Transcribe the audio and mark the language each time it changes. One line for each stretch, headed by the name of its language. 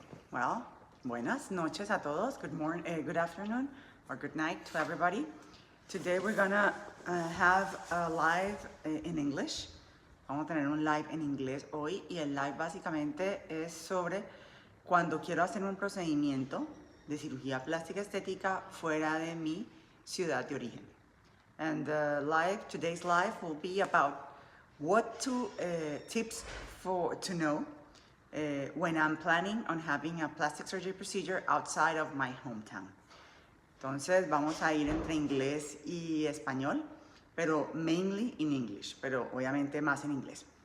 Spanish: Well, buenas noches a todos.
English: Good morning, good afternoon, or good night to everybody. Today we're gonna have a live in English.
Spanish: Vamos a tener un live en inglés hoy y el live básicamente es sobre cuando quiero hacer un procedimiento de cirugía plástica estética fuera de mi ciudad de origen.
English: And today's live will be about what tips to know when I'm planning on having a plastic surgery procedure outside of my hometown.
Spanish: Entonces vamos a ir entre inglés y español, pero
English: mainly in English,
Spanish: pero obviamente más en inglés.